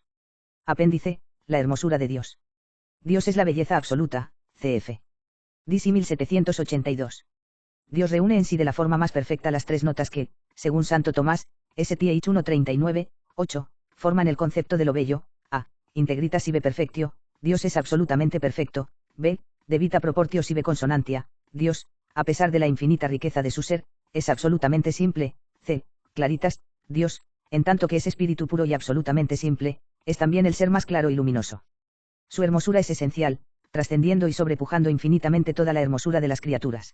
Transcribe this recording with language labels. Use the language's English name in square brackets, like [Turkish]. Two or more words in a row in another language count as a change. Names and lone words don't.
[Spanish] Apéndice, la hermosura de Dios. Dios es la belleza absoluta, cf. DC 1782. Dios reúne en sí de la forma más perfecta las tres notas que, según Santo Tomás, STH 139, 8, forman el concepto de lo bello, a, [Latin] integritas ibe perfectio, [Spanish] Dios es absolutamente perfecto, b, [Latin] de vita proportio sive consonantia, [Spanish] Dios, a pesar de la infinita riqueza de su ser, es absolutamente simple, c, claritas, Dios, en tanto que es espíritu puro y absolutamente simple, es también el ser más claro y luminoso. Su hermosura es esencial, trascendiendo y sobrepujando infinitamente toda la hermosura de las criaturas.